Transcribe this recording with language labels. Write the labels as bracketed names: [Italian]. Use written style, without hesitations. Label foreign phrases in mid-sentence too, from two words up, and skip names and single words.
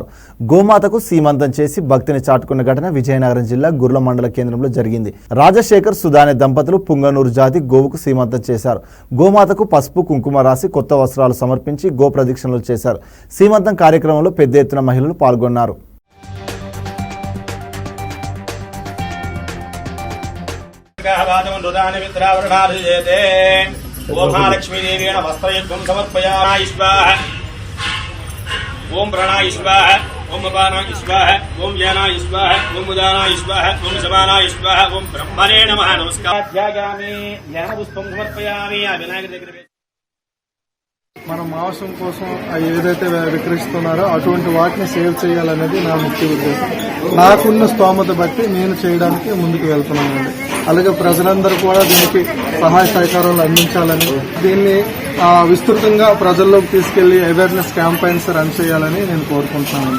[Telugu] గోమాతకు సీమంతం చేసి భక్తిని చాటుకున్న ఘటన విజయనగరం జిల్లా గుర్ల మండల కేంద్రంలో జరిగింది. రాజశేఖర్ సుధానే దంపతులు పుంగనూరు జాతి గోవుకు సీమంతం చేశారు. గోమాతకు పసుపు కుంకుమ రాసి కొత్త వస్త్రాలు సమర్పించి గో ప్రదక్షిణలు చేశారు. సీమంతం కార్యక్రమంలో పెద్ద ఎత్తున మహిళలు పాల్గొన్నారు. [Sanskrit] ओम महालक्ष्मीदेवेन वस्त्रयुग्मं समर्पयामि स्वाहा ओम प्रणा स्वाहा ओम अपाना स्वाहा ओम ज्ञाना स्वाहा ओम उदाना स्वाहा ओम समाना स्वाहा ओम ब्रह्मणे नमः नमस्कार ध्यायामि ज्ञानपुष्पं समर्पयामि विनायक దగ్గర [Telugu] మన మాంసం కోసం ఏదైతే విక్రయిస్తున్నారో అటువంటి వాటిని సేవ్ చేయాలనేది నా ముఖ్య ఉద్దేశం. నాకున్న స్తోమత బట్టి నేను చేయడానికి ముందుకు వెళ్తున్నానండి. అలాగే ప్రజలందరూ కూడా దీనికి సహాయ సహకారాలు అందించాలని, దీన్ని విస్తృతంగా ప్రజల్లోకి తీసుకెళ్లి [English] awareness campaigns run [Telugu] చేయాలని నేను కోరుకుంటున్నానండి.